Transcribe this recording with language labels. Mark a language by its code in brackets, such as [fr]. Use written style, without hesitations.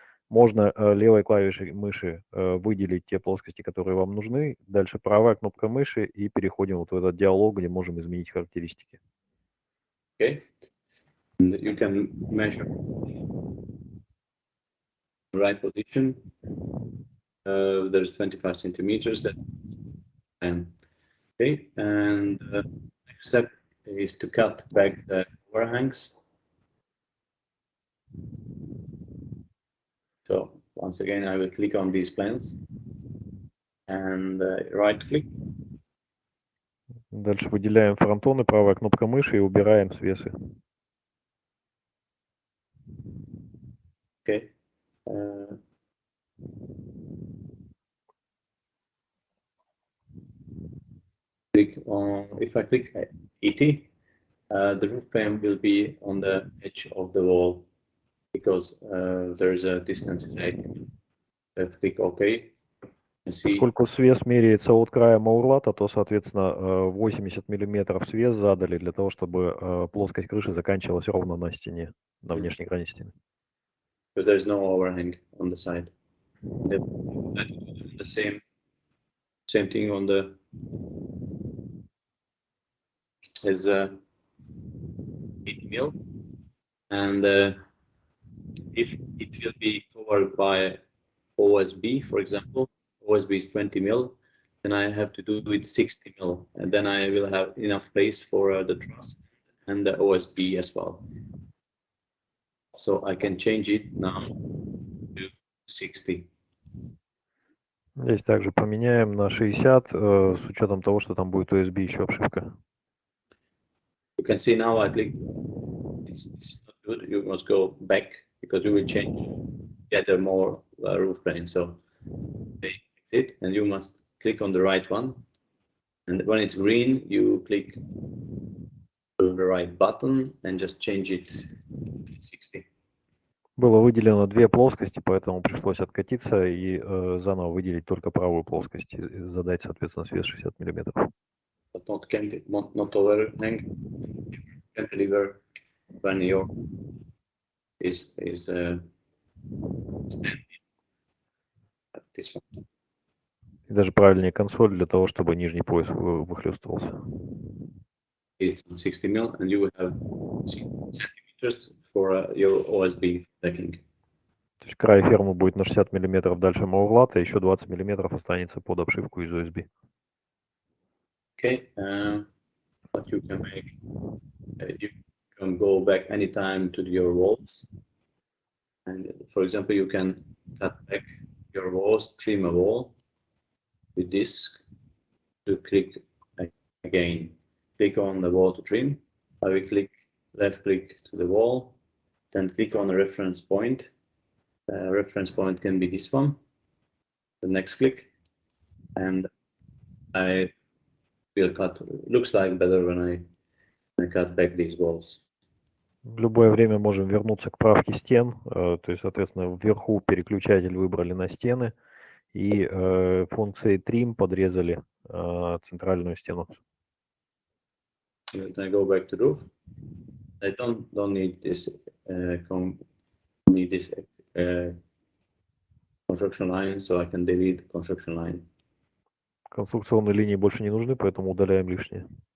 [ru] Можно левой клавишей мыши выделить те плоскости, которые вам нужны. Дальше правая кнопка мыши и переходим вот в этот диалог, где можем изменить характеристики. [en] Okay, and you can measure the right position. There's 25 centimeters. That okay, and next step is to cut back the overhangs. So once again, I will click on these plans and right click. [ru] Дальше выделяем фронтоны, правая кнопка мыши и убираем свесы. [en] Okay. Click on, if I click ET, the roof frame will be on the edge of the wall because there is a distance. Click OK. [ru] Поскольку свес меряется от края маурлата, то, соответственно, 80 миллиметров свес задали для того, чтобы плоскость крыши заканчивалась ровно на стене, на внешней грани стены. [en] Because there is no overhang on the side. The same thing on the is 80 mil, and if it will be covered by OSB, for example, OSB is 20 mil, then I have to do it 60 mil, and then I will have enough place for the truss and the OSB as well. So I can change it now to 60. [ru] Здесь также поменяем на 60 с учетом того, что там будет OSB еще обшивка. [en] You can see now I click. It's not good. You must go back because you will change, get a more roof plane. So take it, and you must click on the right one. And when it's green, you click the right button and just change it to 60. [ru] Было выделено две плоскости, поэтому пришлось откатиться и заново выделить только правую плоскость и задать, соответственно, свес 60 миллиметров. [en] But not overhang. Cantilever when your is standing. This one. [ru] И даже правильнее консоль для того, чтобы нижний пояс выхлестывался. [en] It's 60 mil, and you will have 60 centimeters for your OSB decking. [ru] То есть край фермы будет на 60 миллиметров дальше маурлата, еще 20 миллиметров останется под обшивку из OSB. [en] Okay, what you can make, you can go back anytime to your walls. And for example, you can cut back your walls, trim a wall with this to click again. Click on the wall to trim. I will click left click to the wall, then click on the reference point. The reference point can be this one. The next click, and I will cut. Looks like better when I cut back these walls. [ru] В любое время можем вернуться к правке стен, то есть, соответственно, вверху переключатель выбрали на стены и функцией trim подрезали центральную стену. [en] I go back to roof. I don't need this construction line, so I can delete construction line. [ru] Конструкционные линии больше не нужны, поэтому удаляем лишнее.